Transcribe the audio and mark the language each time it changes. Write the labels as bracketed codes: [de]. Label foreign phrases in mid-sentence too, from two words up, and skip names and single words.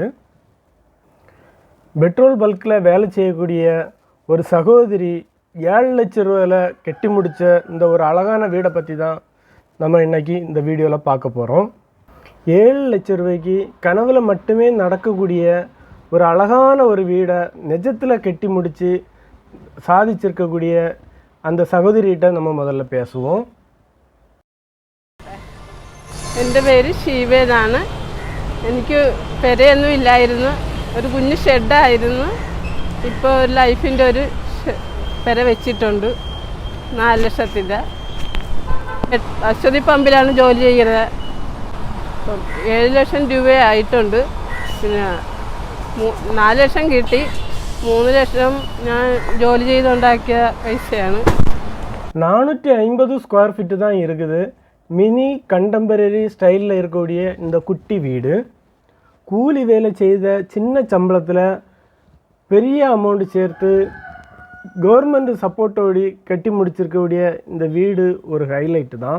[ta] பெட்ரோல் பல்கில் வேலை செய்யக்கூடிய ஒரு சகோதரி 7 லட்ச ரூபாயில் கட்டி முடித்த இந்த ஒரு அழகான வீடை பற்றி தான் நம்ம இன்றைக்கி இந்த வீடியோவில் பார்க்க போகிறோம். 7 லட்ச ரூபாய்க்கு கனவுல மட்டுமே நடக்கக்கூடிய ஒரு அழகான ஒரு வீடை நிஜத்தில் கட்டி முடித்து சாதிச்சிருக்கக்கூடிய அந்த சகோதரிகிட்ட நம்ம முதல்ல பேசுவோம். [ml] എൻ്റെ പേര് ഷീബേന്നാണ്. എനിക്ക് പെരയൊന്നും ഇല്ലായിരുന്നു, ഒരു കുഞ്ഞു ഷെഡായിരുന്നു. ഇപ്പോൾ ഒരു ലൈഫിൻ്റെ ഒരു പെര വെച്ചിട്ടുണ്ട് 4 ലക്ഷത്തിൻ്റെ. അശ്വതി പമ്പിലാണ് ജോലി ചെയ്യുന്നത്. 7 ലക്ഷം രൂപയായിട്ടുണ്ട്. പിന്നെ 4 ലക്ഷം കിട്ടി, 3 ലക്ഷം ഞാൻ ജോലി ചെയ്തുണ്ടാക്കിയ പൈസയാണ്. [ta] 450 [en] square feet [ta] தான் இருக்குது. [en] mini contemporary [ta] ஸ்டைலில் இருக்கக்கூடிய இந்த குட்டி வீடு கூலி வேலை செய்த சின்ன சம்பளத்தில் பெரிய அமௌண்ட்டு சேர்த்து கவர்மெண்ட் சப்போர்ட்டோடு கட்டி முடிச்சிருக்கக்கூடிய இந்த வீடு ஒரு ஹைலைட்டு தான்.